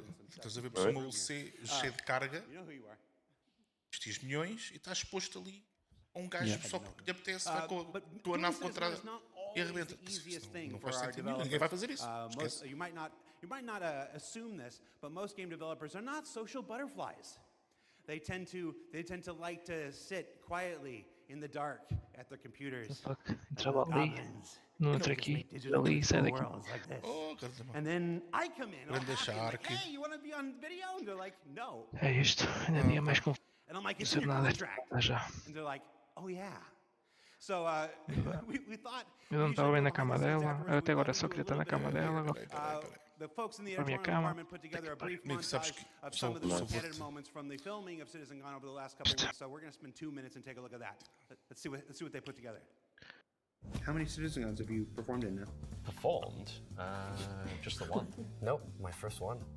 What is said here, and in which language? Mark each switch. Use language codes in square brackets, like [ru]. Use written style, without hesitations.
[pt] Estás a ver por cima o C cheio de carga, vestes milhões e estás exposto ali a um gajo só porque lhe apetece, vai com a tua nave contra e arrebenta. Não faz sentido nenhum, ninguém vai fazer isso. [en] You might not assume this, but most game developers are not social butterflies. They tend to like to sit quietly in the dark at their computers. [pt] Entrava ali, não entra aqui, ali e sai daqui. [en] And then I come in, like, hey, you want to be on video? And they're like, no. [pt] É isto, ainda nem é mais [en] And I'm like, it's in your contract. [pt] Já. [en] And they're like, oh yeah. So we thought. [pt] Eu não estava bem na cama dela, eu até agora só queria estar na cama dela. [en] The folks in the [pt] Na minha [en] editorial [pt] cama. [en] department put together a brief montage of some of the most candid moments from the filming of CitizenCon over the last couple of weeks. So we're going to spend 2 minutes and take a look at that. Let's see what they put together. How many CitizenCons have you performed in now? Performed? Just the one. Nope, my first one.